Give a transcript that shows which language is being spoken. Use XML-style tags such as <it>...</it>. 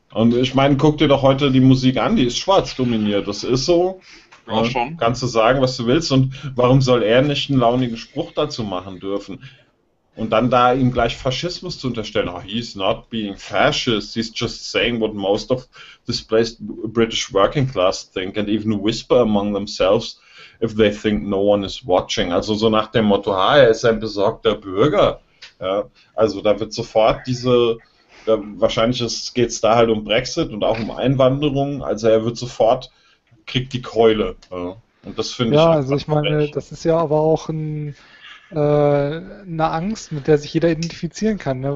<de>Und ich meine, guck dir doch heute die Musik an, die ist schwarz dominiert, das ist so. Ja, schon. Kannst du sagen, was du willst, und warum soll er nicht einen launigen Spruch dazu machen dürfen? Und dann da ihm gleich Faschismus zu unterstellen,</de> <en>oh, he's not being fascist, he's just saying what most of displaced British working class think and even whisper among themselves if they think no one is watching.</en> <de>Also so nach dem Motto, ha, er ist ein besorgter Bürger. Ja, also da wird sofort diese, da wahrscheinlich geht es da halt um Brexit und auch um Einwanderung, also er wird sofort, kriegt die Keule. Ja. Und das finde ja, ich. Ja, also ich meine, frech. Das ist ja aber auch eine Angst, mit der sich jeder identifizieren kann, ne?</de>